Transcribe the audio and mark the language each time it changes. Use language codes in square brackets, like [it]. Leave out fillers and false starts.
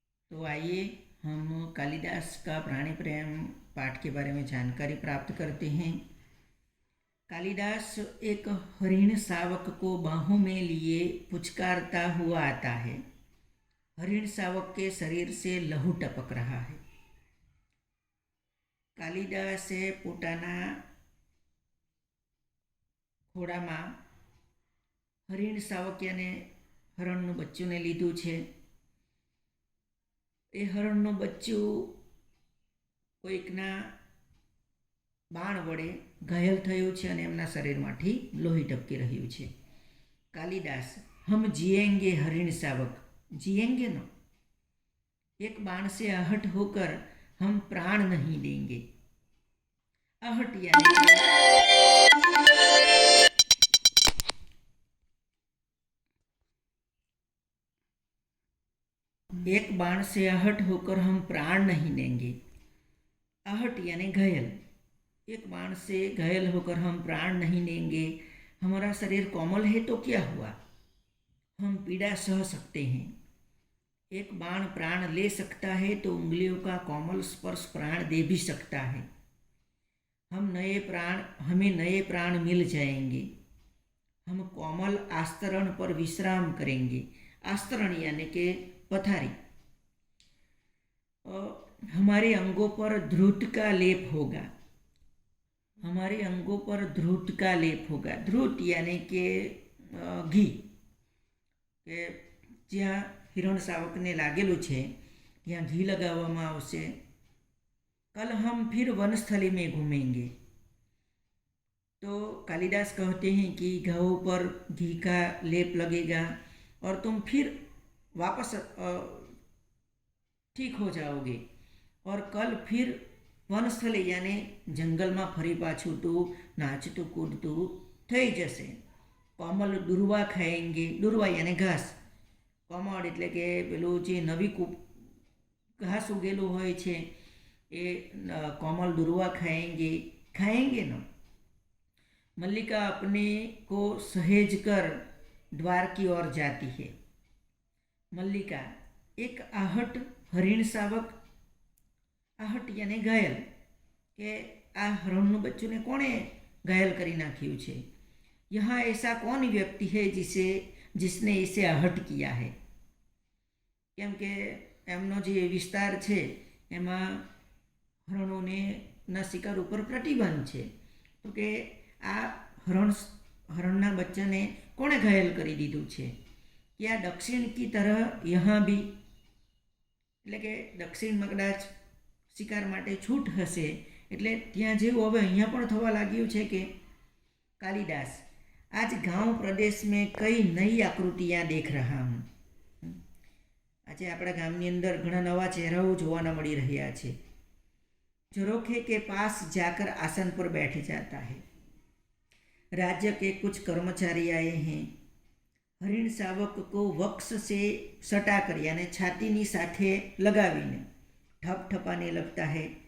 [hi] तो आइए हम कालिदास का प्राणी प्रेम पाठ के बारे में जानकारी प्राप्त करते हैं। कालिदास एक हरिण शावक को बाहों में लिए पुचकारता हुआ आता है। हरिण शावक के शरीर से लहू टपक रहा है। [gu] કાલિદાસે પોતાના ખોળામાં હરિણ સાવકિયાને હરણનું બચ્ચુને લીધું છે. એ હરણનું બચ્ચું કોઈકના બાણ વડે ઘાયલ થયું છે અને એમના શરીરમાંથી લોહી ટપકી રહ્યું છે. [hi] કાલિદાસ હમ जिएंगे हरिण शावक, जिएंगे न, एक बाण से आहट होकर हम प्राण नहीं देंगे. आहट यानी एक बाण से आहट होकर हम प्राण नहीं देंगे. आहट यानी घायल. एक बाण से घायल होकर हम प्राण नहीं देंगे. हमारा शरीर कोमल है तो क्या हुआ, हम पीड़ा सह सकते हैं. एक बाण प्राण ले सकता है तो उंगलियों का कोमल स्पर्श प्राण दे भी सकता है. हमें नए प्राण मिल जाएंगे. हम कोमल आस्तरण पर विश्राम करेंगे. आस्तरण यानी के पथारी. हमारे अंगों पर ध्रुत का लेप होगा. हमारे अंगों पर ध्रुत का लेप होगा. ध्रुत यानी के घी, [gu] કે જ્યાં હિરણ શાવકને લાગેલું છે ત્યાં ઘી લગાવવામાં આવશે. [hi] कल हम फिर वनस्थली में घूमेंगे. तो कालिदास कहते हैं कि घावों पर घी का लेप लगेगा और तुम फिर वापस ठीक हो जाओगे. और कल फिर वनस्थली यानी जंगल में [gu] फरी पाछू तू नाचतू कूदतू थई जશે. [hi] कोमल दुर्वा खाएंगे. दुर्वा यानी घास. [gu] कोमल એટલે કે પેલું જે નવી ઘાસ ઉગેલું હોય છે એ कोमल दुर्वा खाएंगे. [hi] खाएंगे न. मल्लिका अपने को सहेज कर द्वार की ओर जाती है. मल्लिका एक आहट हरिण शावक. आहट यानी घायल, [gu] કે આ હરણનું બચ્ચુને કોણે ઘાયલ કરી નાખ્યું છે. [hi] यहाँ ऐसा कौन व्यक्ति है जिसने इसे आहट किया है. [gu] કેમ કે એમનો જે વિસ્તાર છે એમાં હરણોને ના શિકાર ઉપર પ્રતિબંધ છે. તો કે આ હરણના બચ્ચાને કોણે ઘાયલ કરી દીધું છે. [hi] क्या दक्षिण की तरह यहाँ भी, [gu] એટલે કે દક્ષિણમાં કદાચ શિકાર માટે છૂટ હશે એટલે ત્યાં જેવું હવે અહીંયા પણ થવા લાગ્યું છે કે. [hi] कालिदास आज गांव प्रदेश में कई नई आकृतियाँ देख रहा हूँ. [gu] આજે આપણા ગામની અંદર ઘણા નવા ચહેરાઓ જોવાના મળી રહ્યા છે. [hi] झरोखे के पास जाकर आसन पर बैठ जाता है. राज्य के कुछ कर्मचारी आए हैं. हरिण शावक को वक्ष से सटाकर यानी [gu] छातीनी साथे लगावीने [hi] ठपठपाने लगता है.